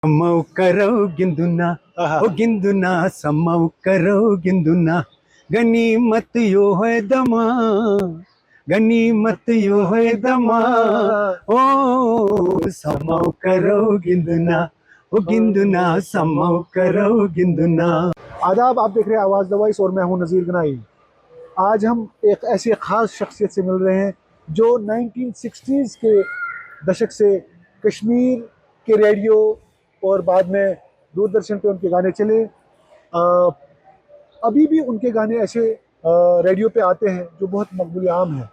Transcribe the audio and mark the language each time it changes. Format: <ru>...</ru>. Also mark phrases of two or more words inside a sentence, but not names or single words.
<ks>Samau karo ginduna, o ginduna samau karo ginduna, ganimat yo hai dama, ganimat yo hai dama, o samau karo ginduna, o ginduna samau karo ginduna.</ks> <hi>आदाब, आप देख रहे हैं आवाज़ द वॉइस और मैं हूं नज़ीर गनाई। आज हम एक ऐसी ख़ास शख्सियत से मिल रहे हैं जो 1960s के दशक से कश्मीर के रेडियो और बाद में दूरदर्शन पे उनके गाने चले। अभी भी उनके गाने ऐसे रेडियो पे आते हैं जो बहुत मकबूल आम हैं।</hi>